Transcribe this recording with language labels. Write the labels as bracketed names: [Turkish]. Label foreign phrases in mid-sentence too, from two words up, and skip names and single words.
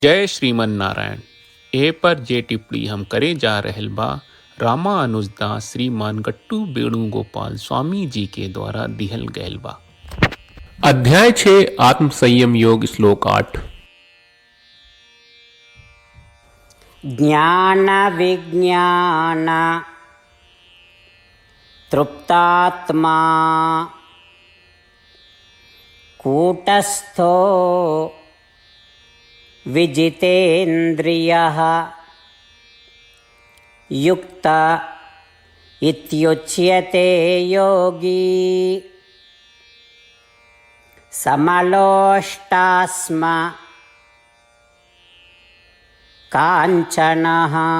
[Sanskrit] जय श्रीमन नारायण। [Bhojpuri] ए पर जे टिप्पणी हम करे जा रहल बा रामानुजदास श्रीमान गट्टू वेणुगोपाल स्वामी जी के द्वारा दिहल गयल बा। अध्याय 6 आत्म संयम योग श्लोक 8। [Sanskrit] ज्ञान विज्ञान तृप्तात्मा कूटस्थो विजितेन्द्रियः युक्त इत्युच्यते योगी समलोष्टास्म काञ्चनः।